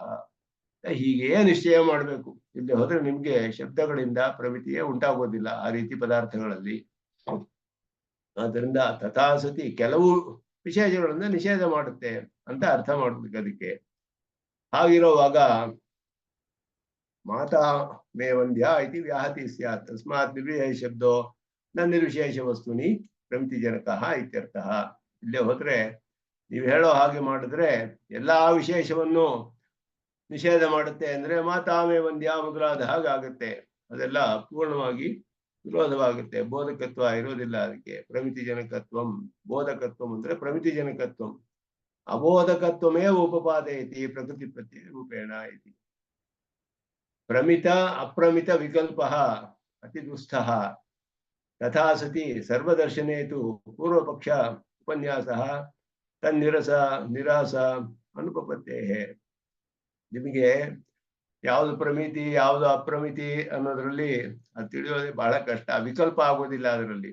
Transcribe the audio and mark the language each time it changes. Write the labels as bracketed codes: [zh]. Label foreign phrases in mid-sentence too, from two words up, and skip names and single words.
[kn] ಹೀಗೆ ನಿಶ್ಚಯ ಮಾಡಬೇಕು. ಇಲ್ಲಿ ಹೋದ್ರೆ ನಿಮ್ಗೆ ಶಬ್ದಗಳಿಂದ ಪ್ರಮಿತಿಯೇ ಉಂಟಾಗೋದಿಲ್ಲ ಆ ರೀತಿ ಪದಾರ್ಥಗಳಲ್ಲಿ. ಆದ್ದರಿಂದ ತಥಾಸತಿ ಕೆಲವು ವಿಶೇಷಗಳನ್ನ ನಿಷೇಧ ಮಾಡುತ್ತೆ ಅಂತ ಅರ್ಥ ಮಾಡ್ಬೇಕು ಅದಕ್ಕೆ. [sa] ಹಾಗಿರುವಾಗ ಮಾತಾ ಮೇ ವಂದ್ಯ ಇತಿ ವ್ಯಾಹತಿ ಸ್ಯಾತ್. ತಸ್ಮಾತ್ ನಿರ್ವಿಶೇಷ ಶಬ್ದೋ ನ ನಿರ್ವಿಶೇಷ ವಸ್ತುನಿ ಪ್ರಮಿತಿ ಜನಕ ಇತ್ಯರ್ಥ. [kn] ಇಲ್ಲೇ ಹೋದ್ರೆ ನೀವು ಹೇಳೋ ಹಾಗೆ ಮಾಡಿದ್ರೆ ಎಲ್ಲಾ ವಿಶೇಷವನ್ನು ನಿಷೇಧ ಮಾಡುತ್ತೆ ಅಂದ್ರೆ [sa] ಮಾತಾಮೇ ವಂದ್ಯ [kn] ಮೊದಲಾದ ಹಾಗಾಗುತ್ತೆ. ಅದೆಲ್ಲ ಪೂರ್ಣವಾಗಿ ವಿರೋಧವಾಗುತ್ತೆ, ಬೋಧಕತ್ವ ಇರೋದಿಲ್ಲ ಅದಕ್ಕೆ. [sa] ಪ್ರಮಿತಿ ಜನಕತ್ವಂ, ಬೋಧಕತ್ವಂ ಅಂದ್ರೆ ಪ್ರಮಿತಿ ಜನಕತ್ವಂ, ಅಬೋಧಕತ್ವಮೇ ಉಪಪಾದಯತಿ ಪ್ರಕೃತಿ ಪ್ರತ್ಯಯ ರೂಪೇಣ ಇತಿ. ಪ್ರಮಿತ ಅಪ್ರಮಿತ ವಿಕಲ್ಪ ಅತಿ ದುಸ್ಥಃ. ತಥಾ ಸತಿ ಸರ್ವದರ್ಶನೇ ತು ಪೂರ್ವಪಕ್ಷ ಉಪನ್ಯಾಸ ನಿರಾಸ ಅನುಪಪತ್ತೇ. [kn] ನಿಮಗೆ ಯಾವುದು ಪ್ರಮಿತಿ ಯಾವುದು ಅಪ್ರಮಿತಿ ಅನ್ನೋದ್ರಲ್ಲಿ ಅದು ತಿಳಿಯೋದೇ ಬಹಳ ಕಷ್ಟ, ವಿಕಲ್ಪ ಆಗೋದಿಲ್ಲ ಅದರಲ್ಲಿ.